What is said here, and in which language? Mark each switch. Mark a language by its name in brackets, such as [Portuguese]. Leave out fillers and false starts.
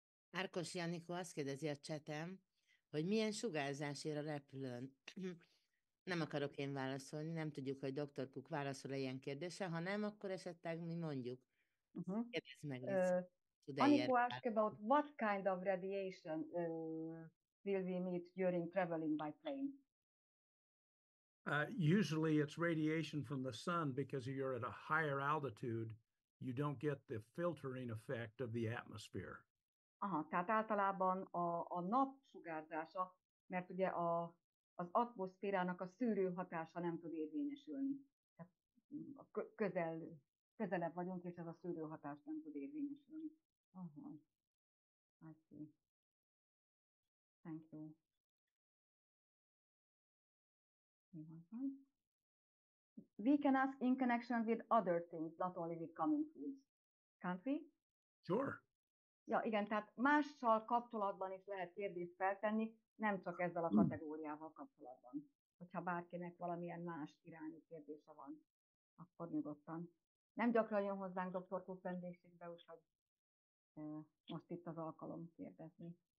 [Hungarian] Árkos Janikó azt kérdezi a csetem, hogy milyen sugárzás ér a repülőn. Nem akarok én válaszolni, nem tudjuk, hogy Dr. Cook válaszol ilyen kérdésre, ha nem, akkor esetleg mi mondjuk. Kérdezz meg, [English] Aniko asked about what kind of radiation will we meet during traveling by plane? Usually it's radiation from the sun because you're at a higher altitude. You don't get the filtering effect of the atmosphere. [Hungarian] Aha, tehát általában a nap sugárzása, mert ugye az atmoszférának a szűrő hatása nem tud érvényesülni. Tehát közelebb vagyunk, és ez a szűrő hatás nem tud érvényesülni. [English] Aha. I see. Thank you. We can ask in connection with other things, not only with coming foods. Can't we? Sure. [Hungarian] Ja, igen, tehát mással kapcsolatban is lehet kérdést feltenni, nem csak ezzel a kategóriával kapcsolatban. Hogyha bárkinek valamilyen más irányú kérdése van, akkor nyugodtan. Nem gyakran jön hozzánk Dr. Cook vendégségbe, úgyhogy most itt az alkalom kérdezni.